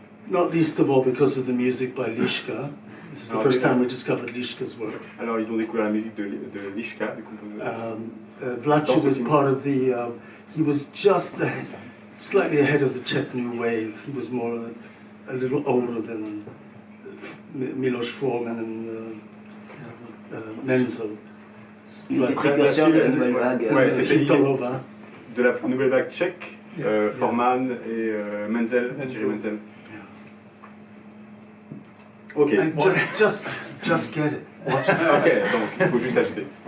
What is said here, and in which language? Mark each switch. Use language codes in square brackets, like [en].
[en] Not least of all because of the music by Liszka. This is the first time we discovered Liszka's work. [fr] Alors, ils ont découvert la musique de Liszka, du compositeur. [en] Vlacho was part of the. He was just slightly ahead of the Czech New Wave. He was more a little older than Miloš Forman and Menzel. [fr] Il était précurseur de la nouvelle vague. Ouais, c'était Hitlerova. de la nouvelle vague tchèque, Forman et Menzel, Thierry Menzel. [en] Ok. Just get it. [fr] Ok, donc il faut juste acheter.